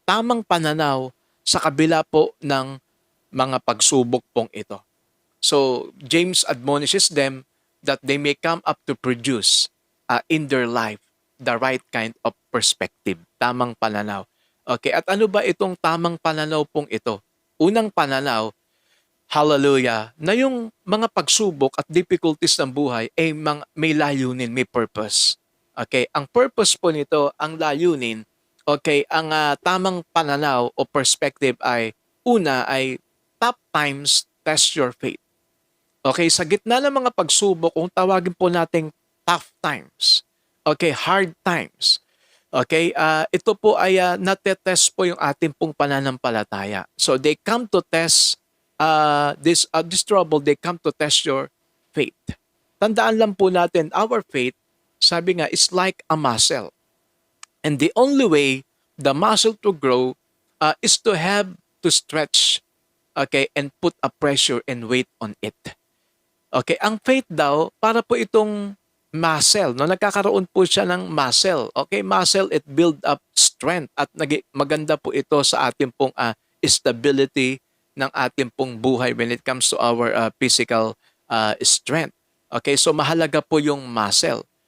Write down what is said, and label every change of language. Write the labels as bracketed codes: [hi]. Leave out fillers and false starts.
[tl] Tamang pananaw sa kabila po ng mga pagsubok pong ito. [en] So James admonishes them that they may come up to produce in their life the right kind of perspective, tamang pananaw. [tl] Okay, at ano ba itong tamang pananaw pong ito? Unang pananaw, hallelujah, na yung mga pagsubok at difficulties ng buhay ay may layunin, may purpose. Okay, ang purpose po nito, ang layunin, okay, ang tamang pananaw o perspective ay, una ay [en] tough times test your faith. [tl] Okay, sa gitna ng mga pagsubok, kung tawagin po nating tough times, okay, hard times, okay, ito po ay natetest po yung ating pong pananampalataya. [en] So they come to test this trouble, they come to test your faith. [tl] Tandaan lang po natin, [en] our faith, sabi nga, is like a muscle. And the only way the muscle to grow is to have to stretch, okay, and put a pressure and weight on it. [tl] Okay, ang faith daw, para po itong muscle, no? Nagkakaroon po siya ng muscle. [en] Okay, muscle, it build up strength [tl] at maganda po ito sa ating pong [en] stability ng ating pong buhay when it comes to our physical strength. [tl] Okay, so mahalaga po yung muscle.